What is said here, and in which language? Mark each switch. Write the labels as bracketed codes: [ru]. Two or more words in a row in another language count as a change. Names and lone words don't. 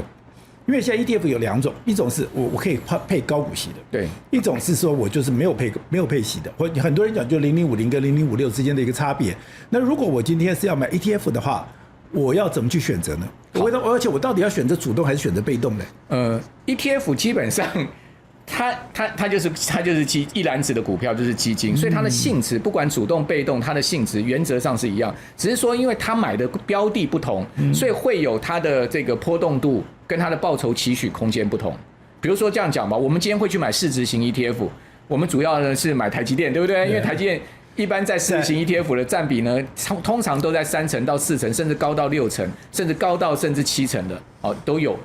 [zh] 因為現在 ETF 有2種，一種是我可以配高股息的，對；一種是說我就是沒有配息的。或很多人講就0050跟0056之間的一個差別。那如果我今天是要買 ETF 的話，我要怎麼去選擇呢？而且我到底要選擇主動還是選擇被動呢？ETF 基本上它就是一籃子的股票就是基金，所以它的性質不管主動被動，它的性質原則上是一樣，只是說因為它買的標的不同，所以會有它的這個波動度跟它的報酬期許空間不同。比如說這樣講吧，我們今天會去買市值型 ETF， 我們主要呢是買台積電，對不對？因為台積電一般在市值型 ETF 的佔比呢，通常都在3%到4%，甚至高到6%，甚至高到甚至7%的，都有。